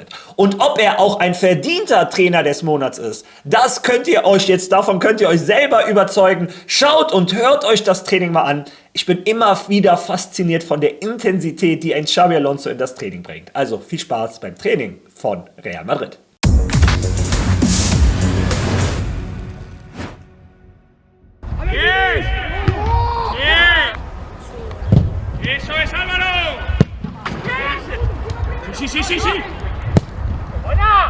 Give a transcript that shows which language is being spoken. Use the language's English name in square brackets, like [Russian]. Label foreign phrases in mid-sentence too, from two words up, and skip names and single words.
[German] Und ob er auch ein verdienter Trainer des Monats ist, davon könnt ihr euch selber überzeugen. Schaut und hört euch das Training mal an. Ich bin immer wieder fasziniert von der Intensität, die ein Xabi Alonso in das Training bringt. Also viel Spaß beim Training von Real Madrid. [Spanish] ¡Eso es, Álvaro! ¡Sí, sí, sí, sí! ¡Buena!